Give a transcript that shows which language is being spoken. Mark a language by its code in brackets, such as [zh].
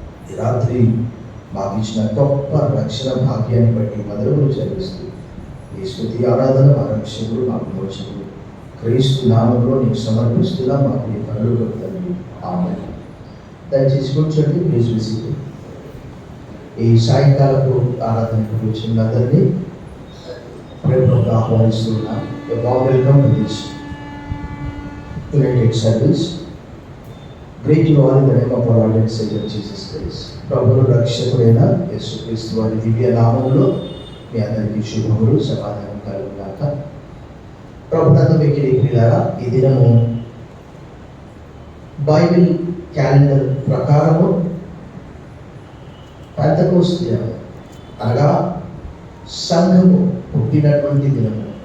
[te] ఈ రాత్రి మాకు ఇచ్చిన గొప్ప రక్షణ భాగ్యాన్ని బట్టి మధురములు చెల్లిస్తూ ఈ స్తుతి ఆరాధన మా రక్షకుడు మాకు మోచకుడు క్రీస్తు నామంలో నీకు సమర్పిస్తున్నా. మాకు నీ పనులు కొడుతుంది. ఆమేన్. దయచేసి కూర్చోండి. [en] Please visit. [te] ఈ సాయంకాలపు ఆరాధనకు వచ్చిన అందరినీ ప్రేమగా ఆహ్వానిస్తున్నా. [en] Welcome to this united service. Greet you all in the name of our Lord and Savior Jesus Christ. [te] ప్రభువు రక్షకుడైన యేసుక్రీస్తు వారి దివ్య నామములో మీ అందరికీ శుభములు సమాధానం కలుగుగాక. ప్రభునందు మీకు ప్రియులారా, ఈ దినము బైబిల్ క్యాలెండర్ ప్రకారము పెంతెకోస్తు దినము, అనగా సంఘము పుట్టినటువంటి దినము.